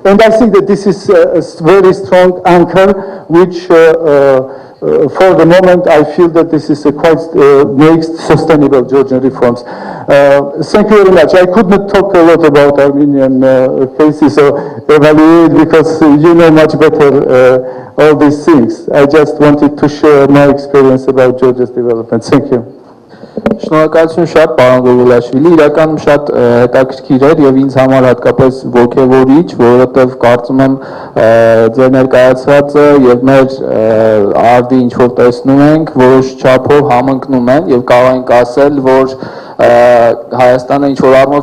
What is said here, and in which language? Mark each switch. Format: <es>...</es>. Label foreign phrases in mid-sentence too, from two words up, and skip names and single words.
<en>And I think that this is a very strong anchor which for the moment, I feel that this is a quite makes sustainable Georgian reforms. Thank you very much. I could not talk a lot about Armenian cases or evaluate because you know much better all these things. I just wanted to share my experience about Georgia's development. Thank you.</en> <hy>Շնորհակալություն շատ պարոն Գոգոլաշվիլի, իրականում շատ հետաքրքիր էր եւ ինձ համար հատկապես ոգևորիչ, որովհետեւ կարծում եմ ձեր ներկայացվածը եւ մեր արդի ինչ որ տեսնում ենք, որոշ չափով համընկնում են եւ կարող ենք ասել, որ Հայաստանը ինչ որ առումով</hy>